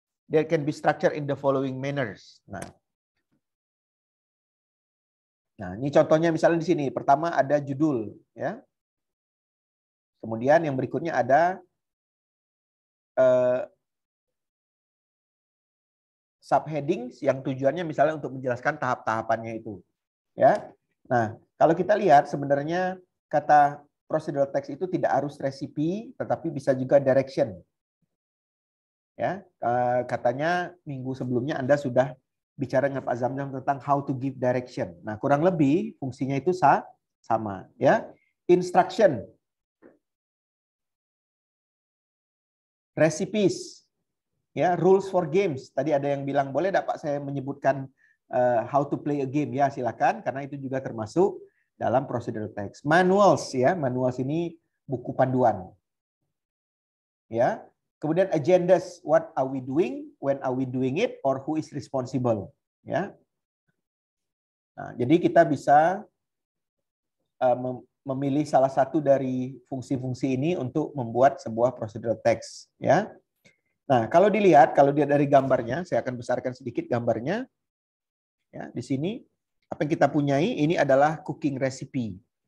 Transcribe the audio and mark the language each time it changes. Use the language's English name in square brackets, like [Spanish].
[English] They can be structured in the following manners. [Indonesian] Nah, ini contohnya misalnya di sini. Pertama ada judul, ya. Kemudian yang berikutnya ada subheadings yang tujuannya misalnya untuk menjelaskan tahap-tahapannya itu, ya. Nah, kalau kita lihat sebenarnya kata procedural text itu tidak harus recipe, tetapi bisa juga direction. Ya, katanya minggu sebelumnya Anda sudah bicara dengan Pak Zamzam tentang [English] how to give direction. [Indonesian] Nah, kurang lebih fungsinya itu sama, ya. [English] Instruction, recipes, [Indonesian] ya, [English] rules for games. [Indonesian] Tadi ada yang bilang boleh tidak Pak saya menyebutkan [English] how to play a game, [Indonesian] ya silakan, karena itu juga termasuk dalam procedural text. Manuals, ya, manuals ini buku panduan. Ya. Kemudian [English] agendas, what are we doing, when are we doing it, or who is responsible. [Indonesian] Ya. Nah, jadi kita bisa memilih salah satu dari fungsi-fungsi ini untuk membuat sebuah procedural text. Ya. Nah, kalau dilihat dari gambarnya, saya akan besarkan sedikit gambarnya. Ya, di sini apa yang kita punyai ini adalah cooking recipe.